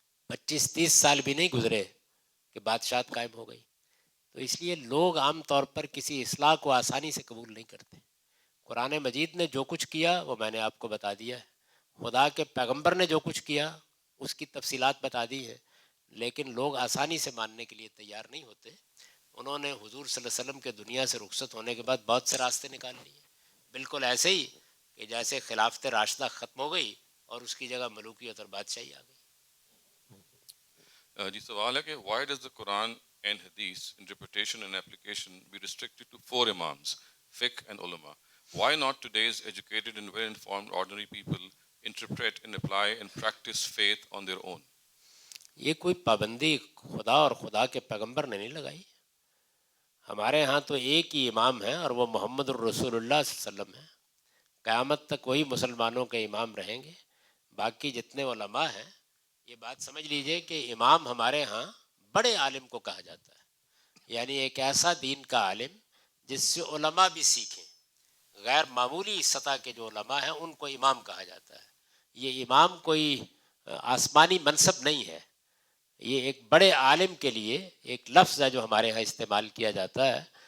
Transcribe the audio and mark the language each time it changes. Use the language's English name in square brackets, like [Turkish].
[Urdu] 25-30 سال بھی نہیں گزرے کہ بادشاہت قائم ہو گئی۔ تو اس لیے لوگ عام طور پر کسی اصلاح کو آسانی سے قبول نہیں کرتے۔ قرآن مجید نے جو کچھ کیا وہ میں نے آپ کو بتا دیا ہے، خدا کے پیغمبر نے جو کچھ کیا اس کی تفصیلات بتا دی ہے، لیکن لوگ آسانی سے ماننے کے لیے تیار نہیں ہوتے۔ انہوں نے حضور صلی اللہ علیہ وسلم کے دنیا سے رخصت ہونے کے بعد بہت سے راستے نکال لیے، بالکل ایسے ہی کہ جیسے خلافت راشدہ ختم ہو گئی اور اس کی جگہ ملوکیت اور بادشاہی آ گئی۔ جی سوال ہے کہ [English] why does the Quran and Hadith interpretation and application be restricted to 4 imams, fiqh and ulama? Why not today's educated and well-informed ordinary people interpret and apply and practice faith on their own? [Urdu] یہ کوئی پابندی خدا اور خدا کے پیغمبر نے نہیں لگائی۔ ہمارے ہاں تو ایک ہی امام ہے اور وہ محمد الرسول اللہ صلی اللہ علیہ وسلم ہے، قیامت تک وہی مسلمانوں کے امام رہیں گے۔ باقی جتنے علماء ہیں یہ بات سمجھ لیجئے کہ امام ہمارے ہاں بڑے عالم کو کہا جاتا ہے، یعنی ایک ایسا دین کا عالم جس سے علماء بھی سیکھیں۔ غیر معمولی سطح کے جو علماء ہیں ان کو امام کہا جاتا ہے۔ یہ امام کوئی آسمانی منصب نہیں ہے، یہ ایک بڑے عالم کے لیے ایک لفظ ہے جو ہمارے ہاں استعمال کیا جاتا ہے